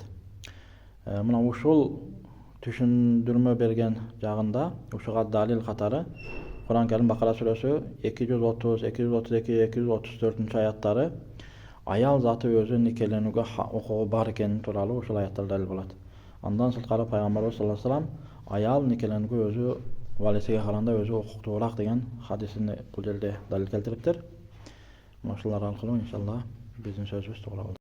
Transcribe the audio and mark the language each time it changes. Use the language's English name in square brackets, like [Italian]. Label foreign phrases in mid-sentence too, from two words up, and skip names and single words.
[Kyrgyz] Мына ушул түшүндүрмө берген жагында ушуга далил катары Кур'ан Kerim Bakara suresi 230, 232, 234 аяттары аял заты өзү никеленүүгө укугу бар экени тууралуу ушул аяттар далил болот. Андан сырткары Пайгамбарыбыз [Arabic] صلى الله عليه وسلم [Kyrgyz] аял никеленүүгө өзү валисиге караганда өзү укуктуураак деген хадисин бул жерде далил келтириптир. Ошолор аркылуу иншалла биздин сөзүбүз туура болот.